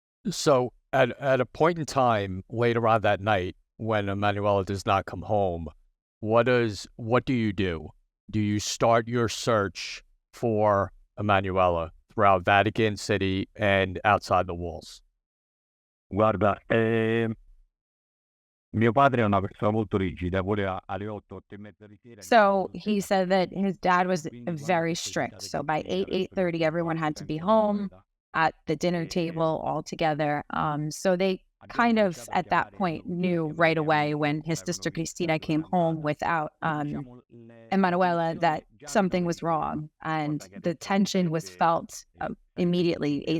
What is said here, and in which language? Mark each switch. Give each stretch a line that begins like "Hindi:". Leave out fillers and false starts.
English: So at a point in time later on that night, when Emanuela does not come home, what do you do? Do you start your search for Emanuela throughout Vatican City and outside the walls?
Italian: Guarda, mio padre è una persona molto rigida, voleva alle 8, 8:30 di sera.
English: So he said that his dad was very strict. So by 8:30, everyone had to be home at the dinner table all together. So they kind of at that point knew right away when his sister Cristina came home without Emanuela that something was wrong, and the tension was felt immediately.